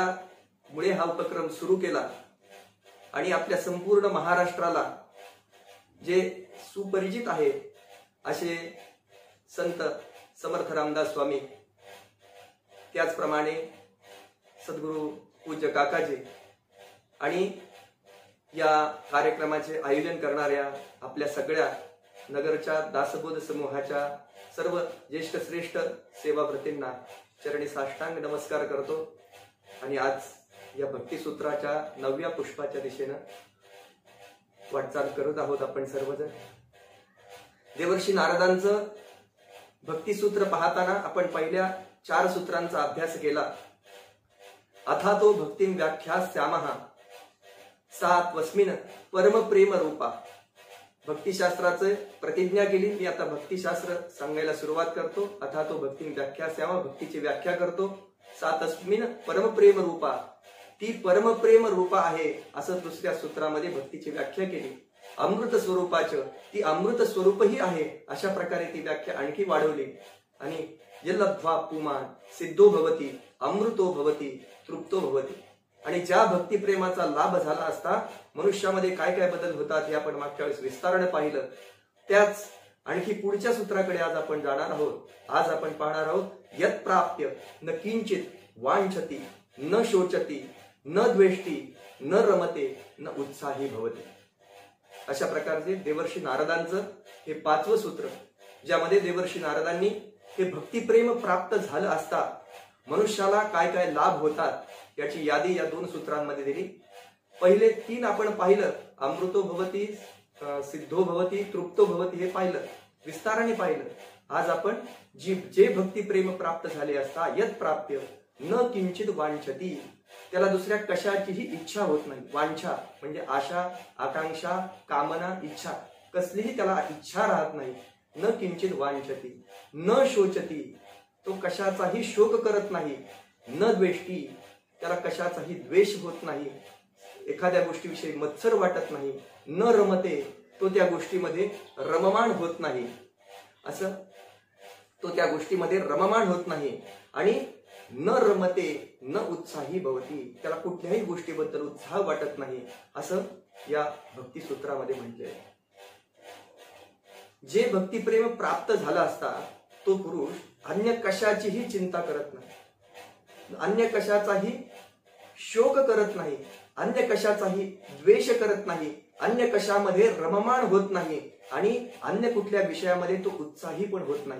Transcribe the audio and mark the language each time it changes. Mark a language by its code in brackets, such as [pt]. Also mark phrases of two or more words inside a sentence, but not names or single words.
[mr] मुळे हा उपक्रम सुरू केला आणि आपल्या संपूर्ण महाराष्ट्राला जे सुपरिचित आहे असे संत समर्थ रामदास स्वामी, त्याचप्रमाणे सद्गुरु पूज्य काकाजी आणि या कार्यक्रमाचे आयोजन करणाऱ्या आपल्या सगळ्या नगरच्या दासबोध समूहाच्या सर्व ज्येष्ठ श्रेष्ठ सेवाव्रतींना चरणी साष्टांग नमस्कार करतो। आणि आज या भक्तिसूत्राच्या 9व्या पुष्पाच्या दिशेनं वाटचाल करत आहोत आपण सर्वजण। देवर्षी नारदांचं भक्तिसूत्र पाहताना आपण पहिल्या 4 सूत्रांचा अभ्यास केला। [sa] अथा तो भक्तिं व्याख्यास्यामः सा त्वस्मिन् परम प्रेम रूपा। [mr] भक्तिशास्त्राचे प्रतिज्ञा केली, मी आता भक्तिशास्त्र सांगायला सुरुवात करतो। [sa] अथा तो भक्तिं व्याख्यास्यामः, [mr] भक्तीची व्याख्या करतो। [sa] सा तस्मिन् परमप्रेम रूपा, [mr] ती परमप्रेम रूपा आहे असं दुसऱ्या सूत्रामध्ये भक्तीची व्याख्या केली। अमृत स्वरूपाचं, ती अमृत स्वरूपही आहे अशा प्रकारे ती व्याख्या आणखी वाढवली। [sa] आणि यल्लब्ध्वा पुमान् सिद्धो भवति अमृतो भवति तृप्तो भवति। [mr] आणि ज्या भक्तिप्रेमाचा लाभ झाला असता मनुष्यामध्ये काय काय बदल होतात हे आपण मागच्या वेळेस विस्ताराने पाहिलं। त्याच आणखी पुढच्या सूत्राकडे आज आपण जाणार आहोत। आज आपण पाहणार आहोत [sa] यत् प्राप्य न किंचित वांछति न शोचति न द्वेष्टि न रमते न उत्साही भवते। [mr] अशा प्रकारचे देवर्षी नारदांचं हे 5वं सूत्र, ज्यामध्ये देवर्षी नारदांनी हे भक्तिप्रेम प्राप्त झालं असता मनुष्याला काय काय लाभ होतात याची यादी या 2 सूत्रांमध्ये दिली। पहिले 3 आपण पाहिलं, [sa] अमृतो भवति, सिद्धो भवति, तृप्तो भवति, [mr] हे पाहिलं, विस्ताराने पाहिलं। आज आपण जे भक्तिप्रेम प्राप्त झाले असता [sa] यत् प्राप्य न किंचित वांछति, [mr] त्याला दुसऱ्या कशाचीही इच्छा होत नाही। वांछा म्हणजे आशा, आकांक्षा, कामना, इच्छा, कसलीही त्याला इच्छा राहत नाही। [sa] न किंचित वांछति न शोचति, [mr] तो कशाचाही शोक करत नाही। [sa] न द्वेष्टि, [mr] त्याला कशाचाही द्वेष होत नाही, एखाद्या गोष्टीविषयी मत्सर वाटत नाही। [sa] न रमते, [mr] तो त्या गोष्टीमध्ये रममाण होत नाही, असं तो त्या गोष्टीमध्ये रममाण होत नाही। [sa] आणि न रमते न उत्साही भवती, [mr] त्याला कुठल्याही गोष्टीबद्दल उत्साह वाटत नाही, असं या भक्तिसूत्रामध्ये म्हटले। जे भक्तिप्रेम प्राप्त झाला असता तो पुरुष अन्य कशाचीही चिंता करत नाही, अन्य कशाचाही शोक करत नाही, अन्य कशाचाही द्वेष करत नाही, अन्य कशामध्ये रममाण होत नाही आणि अन्य कुठल्या विषयामध्ये तो उत्साही पण होत नाही।